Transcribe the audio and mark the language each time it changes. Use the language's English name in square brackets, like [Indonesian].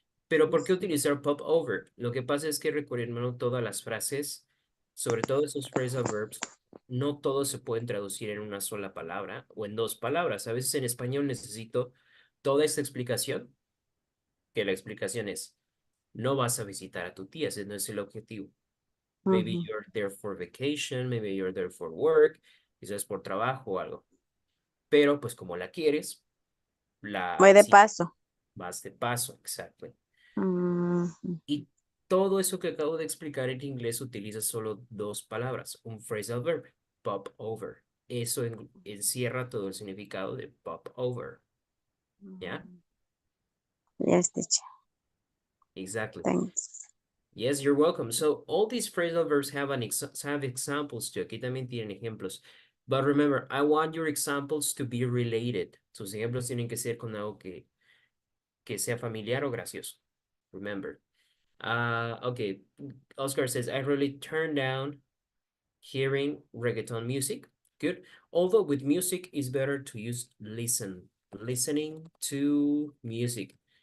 [Spanish] Pero ¿por qué utilizar pop over? Lo que pasa es que recuerden todas las frases, sobre todo esos phrasal verbs, no todos se pueden traducir en una sola palabra o en dos palabras. A veces en español necesito toda esta explicación, que la explicación es, no vas a visitar a tu tía, ese no es el objetivo. [English] Maybe Ujú. you're there for vacation, maybe you're there for work, [Spanish] quizás por trabajo o algo. Pero pues como la quieres, la Voy de visitas, paso. vas de paso, exacto. Ujú. Y todo eso que acabo de explicar en inglés utiliza solo dos palabras, un phrasal verb, pop over. Eso encierra todo el significado de pop over. ¿Ya? [English] Yes, teacher. Exactly. Thanks. Yes, you're welcome. So all these phrasal verbs have have examples too. [Spanish] Aquí también tienen ejemplos. [English] But remember, I want your examples to be related. [Spanish] Sus ejemplos tienen que ser con algo que sea familiar o gracioso. [English] Remember. Okay. Oscar says, I really turned down hearing reggaeton music. Good. Although with music, it's better to use listening to music.